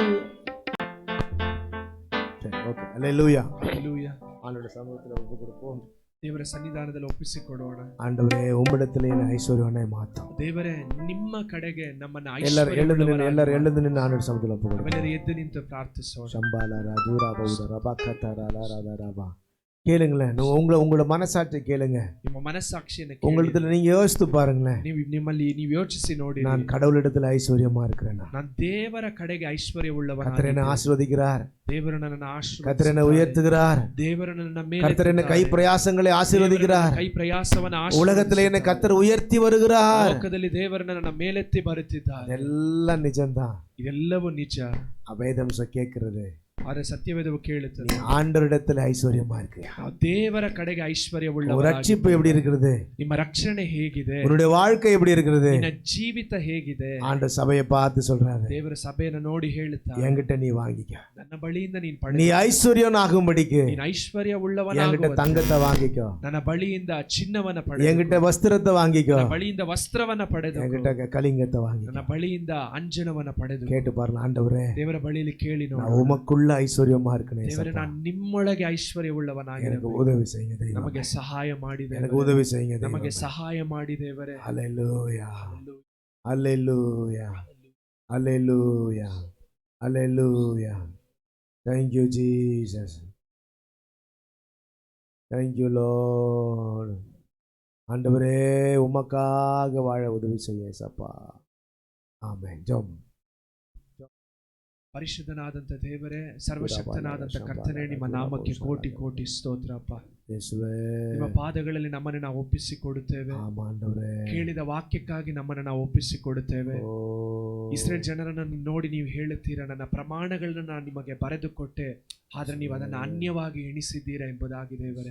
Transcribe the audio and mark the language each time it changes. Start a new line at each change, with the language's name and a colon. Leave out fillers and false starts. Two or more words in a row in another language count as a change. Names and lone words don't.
Tamil: ஓகே, அல்லேலூயா.
Kannada: ಹಲ್ಲೆಲೂಯಾ.
Tamil: ஆண்டவருடைய சமூகத்தில் ஒப்பு கொடுப்போம்.
Kannada: ದೇವರ ಸನ್ನಿಧಾನದಲ್ಲಿ ಒಪ್ಪಿಸಿಕೊಡೋಣ.
Tamil: ஆண்டவரே, உம்மிடத்திலே என்னை ஐஸ்வர்யவனாய் மாற்றும்.
Kannada: ದೇವರೇ, ನಿಮ್ಮ ಕಡೆಗೆ ನಮ್ಮನ್ನ
Tamil: எல்லாரும் எழுந்து நின்று ஆண்டவர் சமூகத்தில் ஒப்பு கொடுப்போம்.
Kannada: ನಾವೆಲ್ಲರೂ ಎದ್ದು ನಿಂತು ಪ್ರಾರ್ಥಿಸೋಣ. சம்பாலாரா தூராபௌத ரபா கத்தாராலா ராதா ரபா.
Tamil: கேளுங்களேன், உங்களோட மனசாட்சி கேளுங்க.
Kannada: ನಿಮ್ಮ ಮನಸ್ಸಾಕ್ಷಿಯನ್ನು
Tamil: உங்களிடத்துல நீங்க யோசித்து பாருங்களேன்.
Kannada: ನೀವು ಯೋಚಿಸಿ ನೋಡಿ,
Tamil: நான் கடவுளிடத்துல ஐஸ்வர்யமா இருக்கிறேன்.
Kannada: ನಾನು ದೇವರ ಕಡೆಗೆ ಐಶ್ವರ್ಯವುಳ್ಳವನಾಗಿ.
Tamil: கர்த்தர் என்னை ஆசீர்வதிக்கிறார்,
Kannada: ದೇವರು ನನ್ನನ್ನು ಆಶೀರ್ವದಿಸುತ್ತಾರೆ,
Tamil: கர்த்தர் என்னை உயர்த்துகிறார்,
Kannada: ದೇವರು ನನ್ನ ಮೇಲೆ
Tamil: கர்த்தர் என்னை கை பிரயாசங்களை ஆசீர்வதிக்கிறார்,
Kannada: ಕೈ ಪ್ರಯಾಸವನ್ನ
Tamil: உலகத்துல என்னை கர்த்தர் உயர்த்தி வருகிறார்.
Kannada: ಲೋಕದಲ್ಲಿ ದೇವರು ನನ್ನ ಮೇಲೆತ್ತಿ ಬರುತ್ತಿದ್ದಾರೆ.
Tamil: இதெல்லாம் நிஜம்தான்.
Kannada: ಇದೆಲ್ಲವೂ ನಿಜ.
Tamil: வேதம்சம் கேட்கிறது,
Kannada: ಆದರೆ ಸತ್ಯವೇದವು ಕೇಳುತ್ತದೆ,
Tamil: ஆண்டவரிடத்துல ஐஸ்வர்யமா இருக்கு.
Kannada: ದೇವರ கಡೆಗೆ ಐಶ್ವರ್ಯವುಳ್ಳ.
Tamil: ரட்சிப்பு எப்படி இருக்கிறது?
Kannada: ನಿಮ್ಮ ರಕ್ಷಣೆ ಹೇಗಿದೆ?
Tamil: உன்னுடைய வாழ்க்கை எப்படி இருக்கிறது?
Kannada: ನಿನ್ನ ಜೀವಿತ ಹೇಗಿದೆ?
Tamil: ஆண்டவர் சபையை பார்த்து சொல்றாரு,
Kannada: ದೇವರ ಸಭೆಯನ್ನು ನೋಡಿ ಹೇಳುತ್ತಾರೆ,
Tamil: என்கிட்ட நீ வாங்கிக்க,
Kannada: ನನ್ನ ಬಳಿಯಿಂದ ನೀನು
Tamil: நீ
Kannada: ಪಡೆದು
Tamil: ஐஸ்வர்யனாகும்படிக்கு
Kannada: ನೀನು ಐಶ್ವರ್ಯವುಳ್ಳವನಾಗುವಂತೆ
Tamil: என்கிட்ட தங்கத்தை வாங்கிக்கோ,
Kannada: ನನ್ನ ಬಳಿಯಿಂದ ಚಿನ್ನವನ್ನ ಪಡೆದು,
Tamil: என்கிட்ட வஸ்திரத்தை வாங்கிக்கோ,
Kannada: ನನ್ನ ಬಳಿಯಿಂದ ವಸ್ತ್ರವನ್ನ ಪಡೆದು,
Tamil: என்கிட்ட கலிங்கத்தை வாங்கி.
Kannada: ನನ್ನ ಬಳಿಯಿಂದ ಅಂಜನವನ್ನ ಪಡೆದು
Tamil: கேட்டு பாருங்க, ஆண்டவரே,
Kannada: ದೇವರ ಬಳಿಯಲ್ಲಿ ಕೇಳಿ
Tamil: நான்
Kannada: ನೋಡಿ,
Tamil: உமக்குள்ள ஐஸ்வர்யமா இருக்கணும்.
Kannada: ದೇವರೇ, ನಾನು ನಿಮ್ಮೊಳಗೆ ಐಶ್ವರ್ಯವುಳ್ಳವನಾಗಿ
Tamil: எனக்கு உதவி செய்யுங்க தெய்வமே.
Kannada: ನಮಗೆ ಸಹಾಯ ಮಾಡಿ
Tamil: எனக்கு
Kannada: ದೇವರೇ.
Tamil: உதவி செய்யுங்க
Kannada: ನಮಗೆ
Tamil: தெய்வமே.
Kannada: ಸಹಾಯ ಮಾಡಿ ದೇವರೇ.
Tamil: ஹல்லேலூயா, ஹல்லேலூயா, ஹல்லேலூயா, ஹல்லேலூயா.
English: Thank you Jesus, thank you Lord.
Tamil: ஆண்டவரே, உமக்காக வாழ உதவி செய்ய ஏசப்பா. ஆமென். ஜெபம்.
Kannada: ಪರಿಶುದ್ಧನಾದಂತ ದೇವರೇ, ಸರ್ವಶಕ್ತನಾದಂತ ಕರ್ತನೇ, ನಿಮ್ಮ ನಾಮಕ್ಕೆ ಕೋಟಿ ಕೋಟಿ ಸ್ತೋತ್ರಪ್ಪ. ಯೇಸುವೇ, ನಿಮ್ಮ ಪಾದಗಳಲ್ಲಿ ನಮ್ಮನ್ನು ನಾವು ಒಪ್ಪಿಸಿಕೊಡುತ್ತೇವೆ. ಆಮೆನ್. ಕೇಳಿದ ವಾಕ್ಯಕ್ಕಾಗಿ ನಮ್ಮನ್ನು ನಾವು ಒಪ್ಪಿಸಿಕೊಡುತ್ತೇವೆ. ಇಸ್ರೇಲ್ ಜನರನ್ನು ನೋಡಿ ನೀವು ಹೇಳುತ್ತೀರಾ, ನನ್ನ ಪ್ರಮಾಣಗಳನ್ನ ನಾನು ನಿಮಗೆ ಬರೆದು ಕೊಟ್ಟೆ, ಆದ್ರೆ ನೀವು ಅದನ್ನು ಅನ್ಯವಾಗಿ ಎಣಿಸಿದ್ದೀರಾ ಎಂಬುದಾಗಿ ದೇವರೇ.